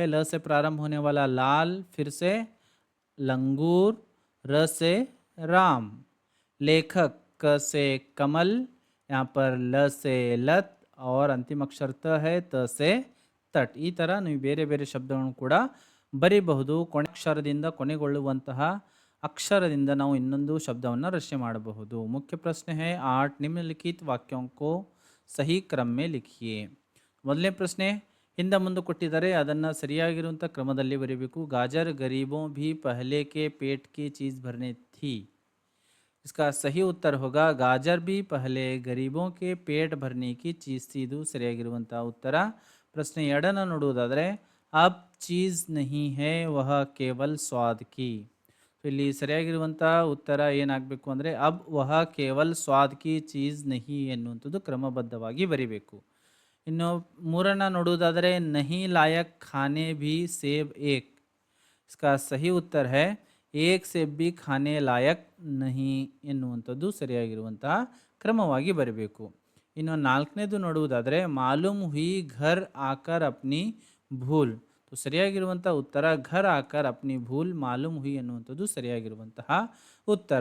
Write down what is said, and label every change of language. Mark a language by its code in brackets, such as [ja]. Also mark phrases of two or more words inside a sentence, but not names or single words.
[hi] ल से प्रारंभ होने वाला लाल. फिर से लंगूर. र से राम. लेखक क से कमल. यहाँ पर ल से लत और अंतिम अक्षर त है. त से ತಟ್. [kn] ಈ ಥರ ನೀವು ಬೇರೆ ಬೇರೆ ಶಬ್ದಗಳನ್ನು ಕೂಡ ಬರೀಬಹುದು. ಕೊನೆ ಅಕ್ಷರದಿಂದ ಕೊನೆಗೊಳ್ಳುವಂತಹ ಅಕ್ಷರದಿಂದ ನಾವು ಇನ್ನೊಂದು ಶಬ್ದವನ್ನು ರಚನೆ ಮಾಡಬಹುದು. ಮುಖ್ಯ ಪ್ರಶ್ನೆ [hi] है 8 निम्नलिखित वाक्यों को सही क्रम में लिखिए. [kn] ಮೊದಲನೇ ಪ್ರಶ್ನೆ ಹಿಂದೆ ಮುಂದೆ ಕೊಟ್ಟಿದ್ದಾರೆ ಅದನ್ನು ಸರಿಯಾಗಿರುವಂಥ ಕ್ರಮದಲ್ಲಿ ಬರೀಬೇಕು. [hi] गाजर गरीबों भी पहले के पेट की चीज़ भरने थी. इसका सही उत्तर होगा गाजर भी पहले गरीबों के पेट भरने की चीज़ थी. [kn] ಇದು ಸರಿಯಾಗಿರುವಂಥ ಉತ್ತರ. ಪ್ರಶ್ನೆ 2 ನೋಡುವುದಾದರೆ [hi] अब चीज़ नहीं है वह केवल स्वाद की. [kn] ಇಲ್ಲಿ ಸರಿಯಾಗಿರುವಂಥ ಉತ್ತರ ಏನಾಗಬೇಕು ಅಂದರೆ [hi] अब वह केवल स्वाद की चीज़ नहीं [kn] ಎನ್ನುವಂಥದ್ದು ಕ್ರಮಬದ್ಧವಾಗಿ ಬರೀಬೇಕು. ಇನ್ನು ಮೂರನ್ನು ನೋಡುವುದಾದರೆ [hi] नहीं लायक खाने भी सेब एक. इसका सही उत्तर है एक सेब भी खाने लायक नहीं [kn] ಎನ್ನುವಂಥದ್ದು ಸರಿಯಾಗಿರುವಂತಹ ಕ್ರಮವಾಗಿ ಬರಬೇಕು. ಇನ್ನು ನಾಲ್ಕನೇದು ನೋಡುವುದಾದರೆ [hi] मालूम हुई घर आकर अपनी भूल. [kn] ಸರಿಯಾಗಿರುವಂಥ ಉತ್ತರ [hi] घर आकर अपनी भूल मालूम हुई [kn] ಎನ್ನುವಂಥದ್ದು ಸರಿಯಾಗಿರುವಂತಹ ಉತ್ತರ.